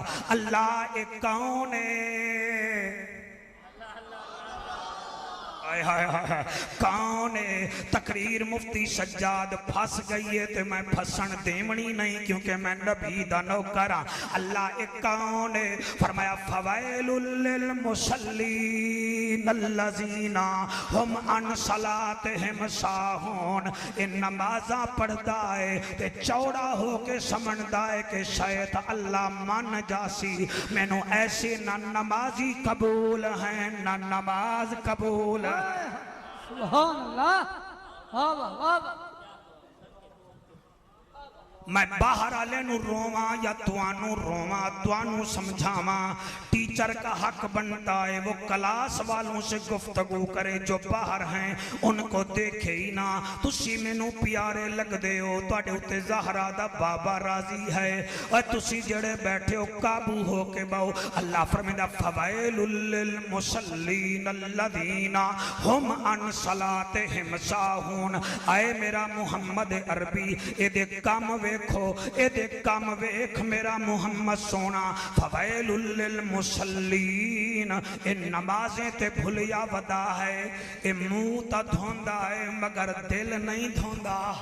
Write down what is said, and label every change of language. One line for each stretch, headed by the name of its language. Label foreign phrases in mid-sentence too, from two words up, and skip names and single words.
Urdu: اللہ ایک کون ہے? کون ہے?
Punjabi: تقریر مفتی سجاد پھس گئی ہے تو میں پھسن دیونی نہیں، کیونکہ میں نبی دا نوکر ہاں.
Urdu: اللہ ایک کون ہے؟ فرمایا
Arabic: فويل للمصلين الذين هم عن صلاتهم ساهون.
Punjabi: ان نمازاں پڑھدا ہے تے چوڑا ہو کے سمجھدا ہے کہ شاید اللہ من جاسی، مینوں ایسے نہ نمازی قبول ہیں نہ نماز قبول ہے.
Arabic: سبحان الله,
Urdu: واہ واہ واہ.
Punjabi: میں باہر آلے نوں رواں یا تہانوں رواں، تہانوں سمجھاواں.
Urdu: ٹیچر کا حق بنتا ہے وہ کلاس والوں سے گفتگو کرے، جو باہر ہیں ان کو دیکھے ہی نہ.
Punjabi: تسی مینوں پیارے لگدے ہو، تہاڈے اتے زہرا دا بابا راضی ہے، اور تسی جیڑے بیٹھے ہو قابو ہو کے باؤ. اللہ فرماندا
Arabic: فويل للمصلين الذين هم عن صلاتهم ساهون.
Punjabi: آئے میرا محمد عربی ایدے کم ویکھو، ایدے کم ویکھ میرا محمد سوہنا.
Arabic: فويل للمصلين,
Punjabi: اے نمازیں تے بھلیا ودا ہے، اے منہ تاں دھوندا ہے مگر دل نہیں دھوندا.